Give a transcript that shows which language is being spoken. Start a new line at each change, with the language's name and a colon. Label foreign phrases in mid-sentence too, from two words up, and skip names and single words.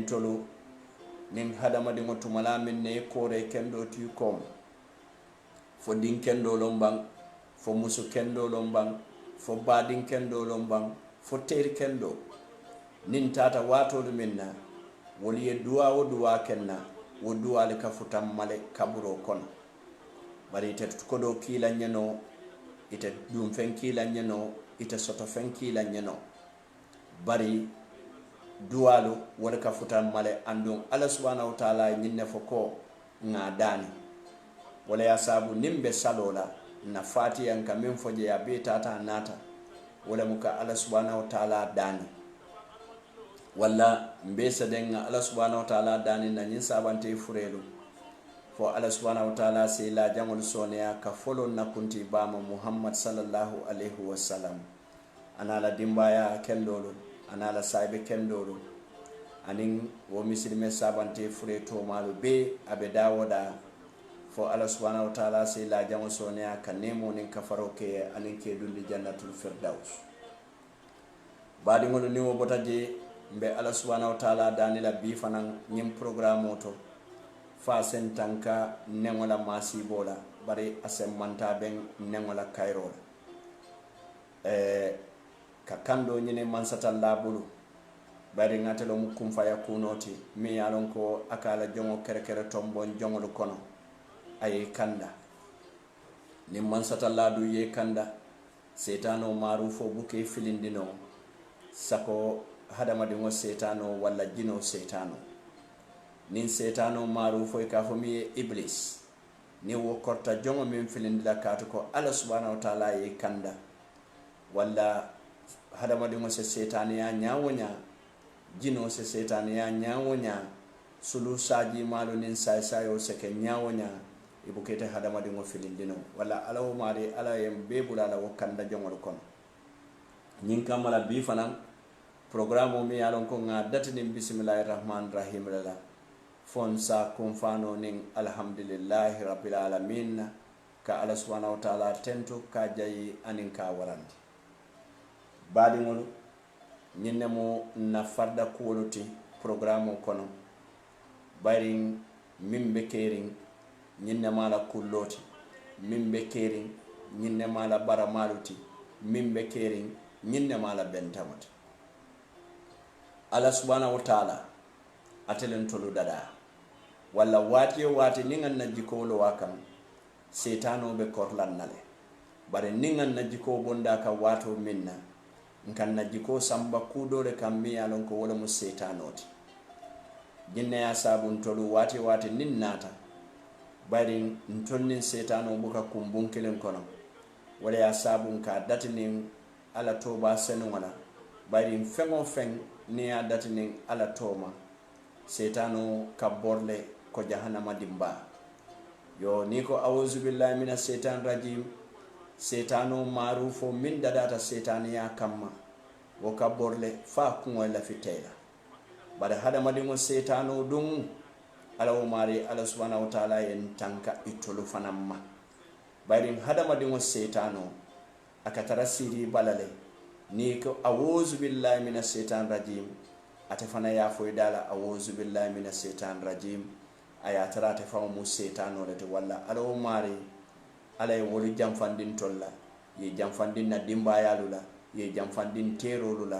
Mandingo: tolu nin hadama di ngotumala min ne kore kendo ti kom fo din kendo lombang fo musu kendo lombang fo badin kendo lombang fo ter kendo nin tata wato minna woli e duwa o duwa kenna wo duwa le ka futam male kaburo kon bari tet ko do kila nyeno ite dum fen kila nyeno ite soto fen kila nyeno bari duwalu wala ka futam male andum
Arabic: الله سبحانه وتعالى
Mandingo: nyinne foko nga dani wala ya sabu nimbe salola na fatiyan ka min foje ya be tata nata wala muka
Arabic: الله سبحانه وتعالى
Mandingo: dani wala mbesa denga
Arabic: الله سبحانه وتعالى
Mandingo: dani na nyin sabante furelu fo
Arabic: الله سبحانه وتعالى
Mandingo: se la jangol soneya ka folo na kunti bama Muhammad
Arabic: صلى الله عليه وسلم
Mandingo: anala dimbaya kendolo anala saibe kendolo anin wo misilme sabante fureto malu be abe dawoda fo
Arabic: الله سبحانه وتعالى
Mandingo: se la jangol soneya ka nemo nin kafaro ke anin ke dundi
Arabic: جنة الفردوس
Mandingo: badi ngol ni wo botaje mbe
Arabic: الله سبحانه وتعالى
Mandingo: danila bi fanan nyim programme to fa sen tanka nengola masibola bari asem manta ben nengola kairola ka kando nyine mansata labulu bari ngatelo mukum fa yakunoti mi yalon ko akala jongo kere tombon jongol kono ay kanda ni mansata ladu ye kanda setano marufo buke filindino sako hadama dingo setano walla jino setano nin setano maru foy ka fomi iblis ni wo korta jongo min filindila katu ko
Arabic: الله سبحانه وتعالى
Mandingo: ye kanda walla hadama dingo se setani ya nyawonya jino se setani ya nyawonya sulu saji malu nin sayo se ke nyawonya ibukete hadama dingo filindino walla alawo mari ala yem bebula la wo kanda jongo kono nyin kamala bi fanan programme mi yalon ko nga datini
Arabic: بسم الله الرحمن الرحيم
Mandingo: la fonsa kumfano ning
Arabic: الحمد لله رب العالمين
Mandingo: ka
Arabic: الله سبحانه وتعالى
Mandingo: tento ka jayi anin ka warandi badi ngol nyinne mo na farda kuwoluti programme kono baring mimbe kering nyinne mala kulloti mimbe kering nyinne mala baramaluti mimbe kering nyinne mala bentamati
Arabic: الله سبحانه وتعالى
Mandingo: atelen tolu dada walla wati ningan na jikolo wakam setano be korlan nale bare ningan na jiko bonda ka wato minna nkan na jiko samba kudore kam mi alon ko wala mu setanoti jinne ya sabun tolu wati nin nata bare ntonnin setano buka kumbunkelen kono wala ya sabun ka datinin ala toba senu wala bare fengo feng ni ya datinin ala toma setano kaborle ko jahannama dimba yo niko
Arabic: أعوذ بالله من الشيطان الرجيم
Mandingo: setano marufo min dadata setaniya kamma wo kaborle fa kungo la fitela bada hadama dingo setano dum ala o mari ala
Arabic: سبحانه وتعالى
Mandingo: en tanka itolu fanamma bayrin hadama dingo setano akatara siri balale niko
Arabic: أعوذ بالله من الشيطان الرجيم
Mandingo: atafana ya foydala
Arabic: أعوذ بالله من الشيطان الرجيم
Mandingo: aya tarate fa mu setano le walla alo mari alay wolu jamfandin tolla ye jamfandin na dimba yalula ye jamfandin terolula